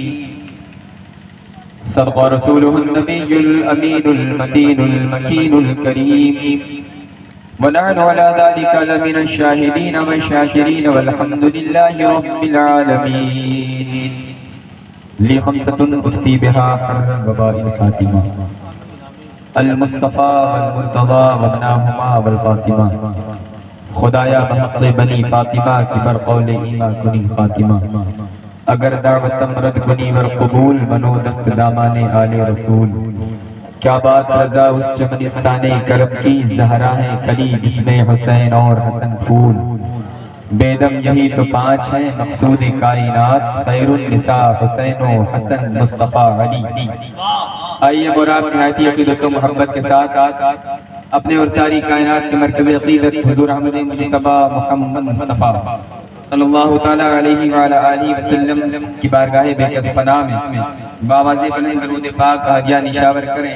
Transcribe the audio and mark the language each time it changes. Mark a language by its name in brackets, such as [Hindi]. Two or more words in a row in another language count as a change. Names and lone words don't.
[Arabic] صدق رسوله النبي الأمين المتين المكين الكريم، ونحن على ذلك لمن الشاهدين والشاكرين، والحمد لله رب العالمين. لي خمسة أطفي بها حر الوباء الخاتمة: المصطفى والمرتضى وابناهما والفاطمة. [Persian] خدایا بحق بنی فاطمہ کی بر قول ایما کنی خاتمہ. اگر دعوتم رد کنی ور قبول، بنو دست دامان آل رسول. [Urdu] کیا بات رضا اس چمنستان کرم کی، زہرا ہے کلی جس میں حسین اور حسن پھول. بیدم یہی تو پانچ ہیں مقصود کائنات، خیر النساء حسین و حسن مصطفیٰ علی. آئیے براب نہایتی عقیدت و محبت کے ساتھ اپنے اور ساری کائنات کے مرکز عقیدت حضور احمد مجتبی محمد مصطفیٰ [Arabic] صلی اللہ تعالیٰ علیہ وآلہ آلہ وسلم [Urdu] کی بارگاہ بے کس پناہ میں باوازِ بلند درود پاک ہدیہ نشاور کریں.